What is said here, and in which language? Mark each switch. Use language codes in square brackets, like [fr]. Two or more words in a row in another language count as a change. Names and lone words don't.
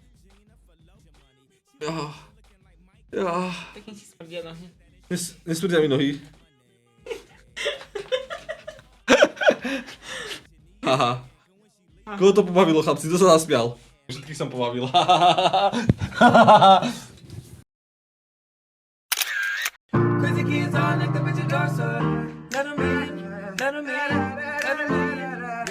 [sk] Pekne si smrdia nohy. Nesmrdia mi nohy. Haha. Koho to pobavilo, chlapci? Kto sa zasmial? Všetkých som pobavil. [en] Crazy kids all like the bitch door, so let 'em in, let 'em in, let 'em in.